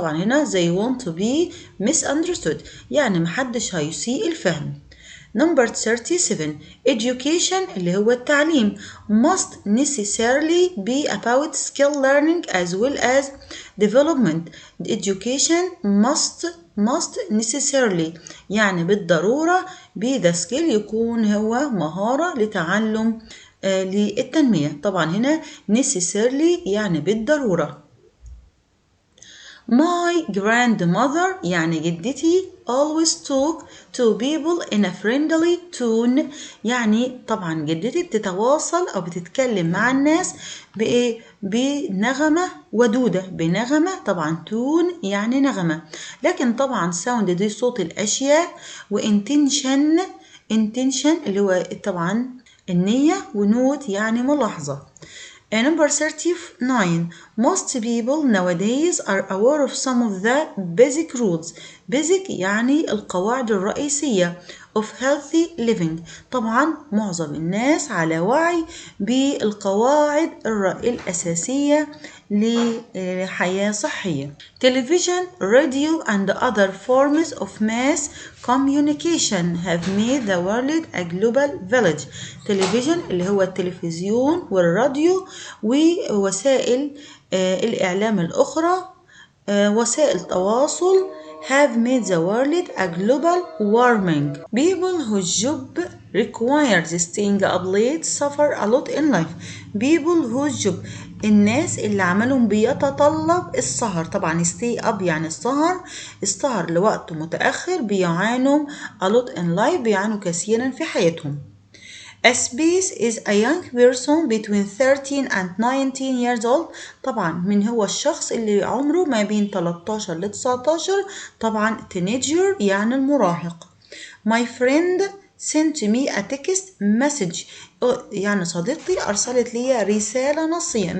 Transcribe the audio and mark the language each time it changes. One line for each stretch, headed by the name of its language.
Arabic: طبعا هنا
English: they want to be misunderstood
Arabic: يعني محدش هيسيء الفهم.
English: Number 37. Education
Arabic: اللي هو التعليم
English: must necessarily be about skill learning as well as development. Education must necessarily
Arabic: يعني بالضرورة
English: be the skill
Arabic: يكون هو مهارة لتعلم للتنمية. طبعا هنا necessarily يعني بالضرورة.
English: My grandmother
Arabic: يعني جدتي
English: always talk to people in a friendly tone.
Arabic: يعني طبعا جدتي بتتواصل أو بتتكلم مع الناس بإيه؟ بنغمة ودودة، بنغمة طبعا تون يعني نغمة، لكن طبعا sound دي صوت الأشياء، وintention اللي هو طبعا النية، ونوت يعني ملاحظة.
English: Number 39. Most people nowadays are aware of some of the basic rules. Basic
Arabic: يعني القواعد الرئيسية
English: of healthy living.
Arabic: طبعا معظم الناس على وعي بالقواعد الأساسية لحياة صحية.
English: Television, radio and other forms of mass communication have made the world a global village.
Arabic: تلفزيون اللي هو التلفزيون والراديو ووسائل الإعلام الأخرى، وسائل تواصل
English: have made the world a global warming. People whose job requires staying up late suffer a lot in life. People whose job
Arabic: الناس اللي عملهم بيتطلب السهر، طبعا stay up يعني السهر لوقت متأخر بيعانوا
English: a lot in life،
Arabic: بيعانوا كثيرا في حياتهم.
English: A space is a young person between 13 and 19 years old.
Arabic: طبعا من هو الشخص اللي عمره ما بين 13 ل 19، طبعا teenager يعني المراهق.
English: My friend sent me a text message.
Arabic: يعني صديقتي أرسلت لي رسالة نصية.